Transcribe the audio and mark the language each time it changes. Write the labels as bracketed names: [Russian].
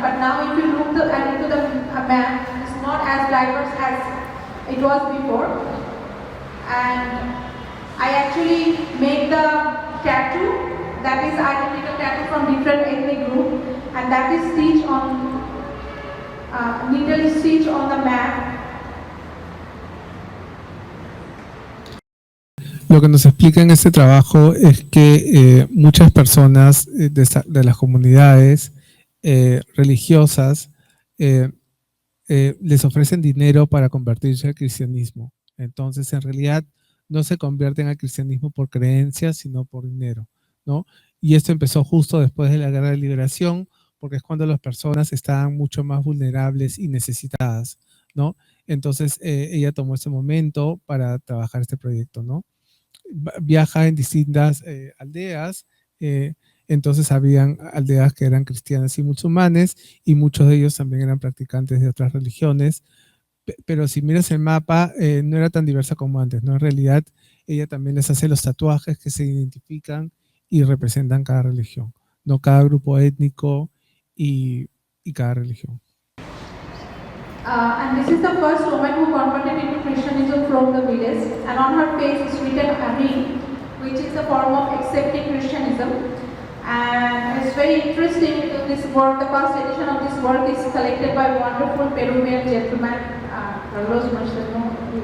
[English] But now if you look into the map, it's not as diverse as it was before. And I actually made the tattoo, that is identical tattoo from different ethnic group, and that is stitched on, needle stitched on the map. [Spanish] Lo que nos explica en este trabajo es que muchas personas de las comunidades religiosas les ofrecen dinero para convertirse al cristianismo. Entonces, en realidad, no se convierten al cristianismo por creencias, sino por dinero, ¿no? Y esto empezó justo después de la Guerra de Liberación, porque es cuando las personas estaban mucho más vulnerables y necesitadas, ¿no? Entonces, ella tomó ese momento para trabajar este proyecto, ¿no? Viaja en distintas aldeas, entonces habían aldeas que eran cristianas y musulmanes, y muchos de ellos también eran practicantes de otras religiones, pero si miras el mapa, no era tan diversa como antes, ¿no? En realidad, ella también les hace los tatuajes que se identifican y representan cada religión, ¿no? Cada grupo étnico y cada religión. [English] And this is the first woman who converted into Christianism from the village, and on her face is written Amin, which is a form of accepting Christianism. And it's very interesting because this work, the first edition of this work is collected by wonderful Peruvian gentleman, Carlos Marcelo.